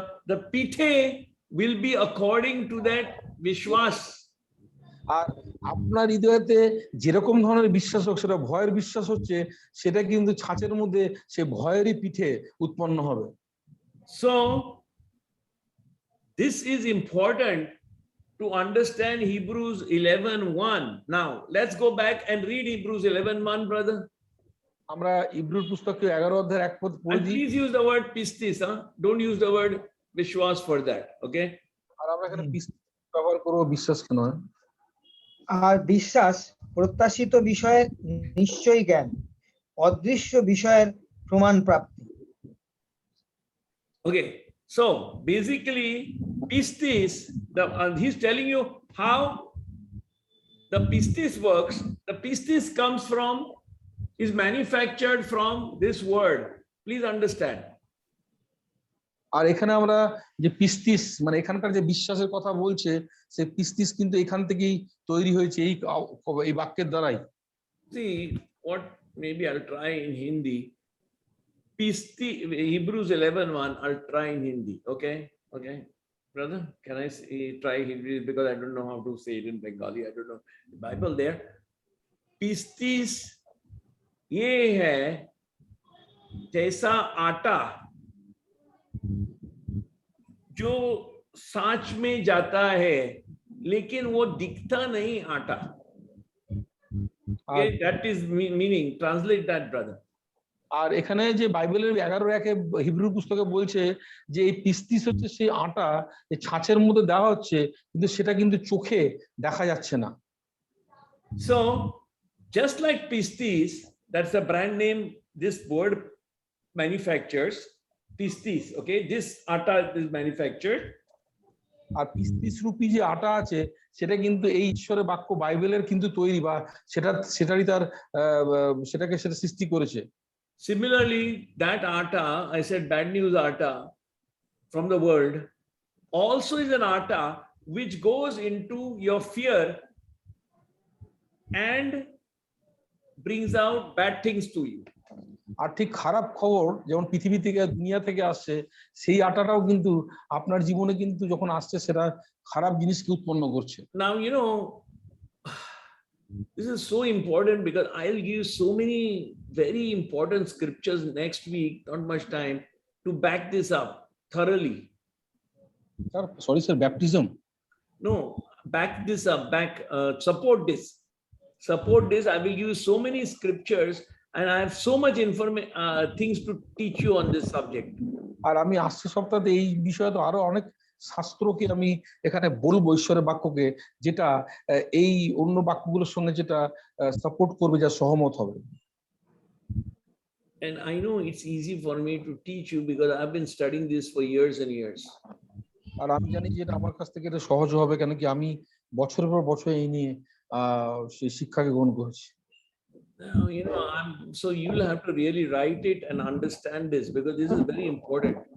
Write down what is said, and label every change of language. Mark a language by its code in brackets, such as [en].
[en] The pithe will be according to that vishwas. [bn] আর আপনার হৃদয়তে যেরকম ধরনের বিশ্বাস হোক, সেটা ভয়ের বিশ্বাস হচ্ছে, সেটা কিন্তু ছাঁচের মধ্যে সে ভয়েরই পিঠে উৎপন্ন হবে। [en] So this is important to understand Hebrews 11:1. Now let's go back and read Hebrews 11:1, brother. [bn] আমরা ইব্রুর পুস্তকে 11:1 পদ পড়ি। [en] And please use the word pistis, don't use the word vishwas for that, okay? [bn] আর আমরা এখানে পিস্তিস ব্যবহার করব, বিশ্বাসকে নয়। আর বিশ্বাস প্রত্যাশিত বিষয়ের নিশ্চয়ই জ্ঞান, অদৃশ্য বিষয়ের প্রমাণ প্রাপ্তি। [en] Okay, so basically pistis, he's telling you how the pistis works. The pistis is manufactured from this word. Please understand. [bn] আর এখানে আমরা যে পিস্তিস মানে এখানকার যে বিশ্বাসের কথা বলছে সেই পিস্তিস কিন্তু এখান থেকেই তৈরি হয়েছে এই বাক্যের দ্বারাই। [en] See, what maybe I'll try in Hindi. Pisti, Hebrews 11:1, I'll try in Hindi. Okay? Okay. Brother, can I try Hindi because I don't know how to say it in Bengali. I don't know the Bible there. [hi] Pistis ये है जैसा आटा जो सांच में जाता है लेकिन वो दिखता नहीं आटा. [en] Okay, that is meaning. Translate that, brother. [bn] আর এখানে যে বাইবেলের 11:1 হিব্রু পুস্তকে বলছে যে এই পিস্তিস হচ্ছে সেই আটা যে ছাঁচের মধ্যে দেওয়া হচ্ছে কিন্তু সেটা কিন্তু চোখে দেখা যাচ্ছে না। [en] So just like Pistis, that's a brand name this word manufactures. Pistis, okay, this atta is manufactured. [bn] আর পিস্তিস রূপী যে আটা আছে সেটা কিন্তু এই ঈশ্বরের বাক্য বাইবেলের কিন্তু তৈরি বা সেটারই তার সেটাকে সৃষ্টি করেছে। [en] Similarly, that atta, I said bad news atta from the world, also is an atta which goes into your fear and brings out bad things to you. [bn] আর ঠিক খারাপ খবর যেমন পৃথিবী থেকে দুনিয়া থেকে আসছে সেই আটাটাও কিন্তু আপনার জীবনে কিন্তু যখন আসছে সেটা খারাপ জিনিসকে উৎপন্ন করছে। [en] Now, you know, this is so important because I'll give so many very important scriptures next week, not much time, to back this up thoroughly. Sorry, sir, baptism? No, back this up, support this. Support this. I will give so many scriptures and I have so much things to teach you on this subject. [bn] আর আমি আসছে সপ্তাহে এই বিষয়ে তো আরো অনেক শাস্ত্রকে আমি এখানে বলবো ঈশ্বরের বাক্যকে যেটা এই অন্য বাক্যগুলোর সঙ্গে যেটা সাপোর্ট করবে যা সহমত হবে। [en] And I know it's easy for me to teach you because I've been studying this for years and years. [bn] আর আমি জানি যে এটা আমার কাছ থেকে এটা সহজ হবে কেন কি আমি বছরের পর বছর এই নিয়ে সেই শিক্ষাকে গ্রহণ করেছি। [en] Now, you know, so you'll have to really write it and understand this because this is very important.